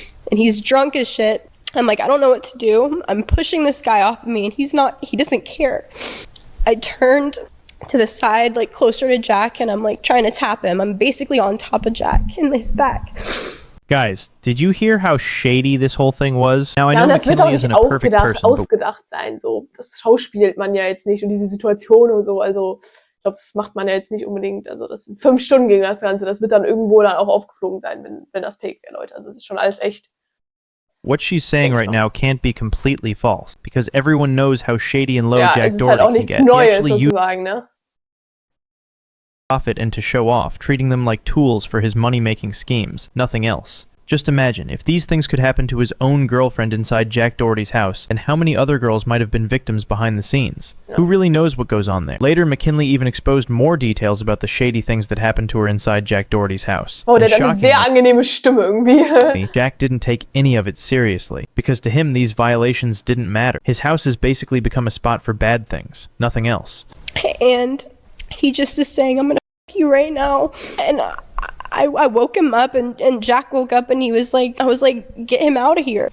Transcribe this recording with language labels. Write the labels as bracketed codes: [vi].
[en] And he's drunk as shit. I'm like, I don't know what to do. I'm pushing this guy off of me, and he doesn't care. I turned to the side, like closer to Jack, and I'm like trying to tap him. I'm basically on top of Jack in his back. Guys, did you hear how shady this whole thing was? Now I know McKinley isn't a perfect person. [de] Ausgedacht sein, so. Das schauspielt man ja jetzt nicht und diese Situation und so, also ich glaube, das macht man ja jetzt nicht unbedingt, also das sind 5 Stunden ging das Ganze, das wird dann irgendwo dann auch aufgeflogen sein, wenn das fake wäre, Leute, also es ist schon alles echt. [en] What she's saying right now can't be completely false, because everyone knows how shady and low Jack Doherty [de] halt auch [en] can [de] nichts [en] get. [de] Neues, sozusagen, ne? [en] Profit and to show off, treating them like tools for his money-making schemes, nothing else. Just imagine, if these things could happen to his own girlfriend inside Jack Doherty's house, and how many other girls might have been victims behind the scenes. Yeah. Who really knows what goes on there? Later, McKinley even exposed more details about the shady things that happened to her inside Jack Doherty's house. [de] Oh, der hat eine sehr angenehme Stimme irgendwie. [en] Jack didn't take any of it seriously, because to him these violations didn't matter. His house has basically become a spot for bad things, nothing else. And he just is saying, I'm gonna f you right now. And I woke him up and Jack woke up and I was like, get him out of here.